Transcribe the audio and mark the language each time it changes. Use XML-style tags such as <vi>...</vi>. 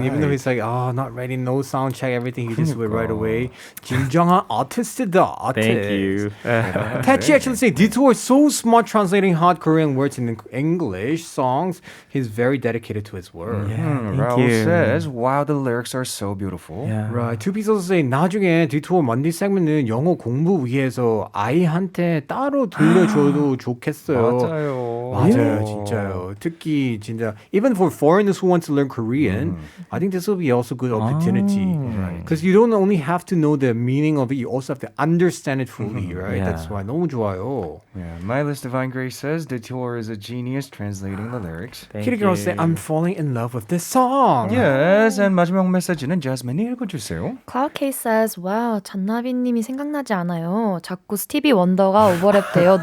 <en>Even though he's like, not ready, no sound check, everything, he just do it right away.</en> <ko>진정한 artist다, artist.</ko> <en>Thank you. Tachi actually say, Detour is so smart translating hot Korean words in English songs. He's very dedicated to his work. Thank Raul you. says, wow, the lyrics are so beautiful. Yeah. Right. Two people say,</en> <ko>나중에 Detour 먼디 segment은 영어 공부 위해서 아이한테 따로 들려줘도 좋겠어요. 맞아요, 진짜요. 특히 진짜</ko> <en>even for foreigners who want to learn Korean, I think this will be also good opportunity. Because you don't only have to know the meaning of it, you also have to understand it fully, right? Yeah. That's why</en> <ko>너무 좋아요.</ko> <en>Yeah, Milas Divine Grace says Detour is a genius translating the lyrics. Kitty girl say, I'm falling in love with this song. Yes, and</en> <ko>마지막 메시지는 Jasmine이 읽어주세요.</ko> <en>Cloud K says, wow,</en> <ko>잔나비님이 생각나지 않아요. 자꾸 스티비 원더가 오버랩돼요.</ko>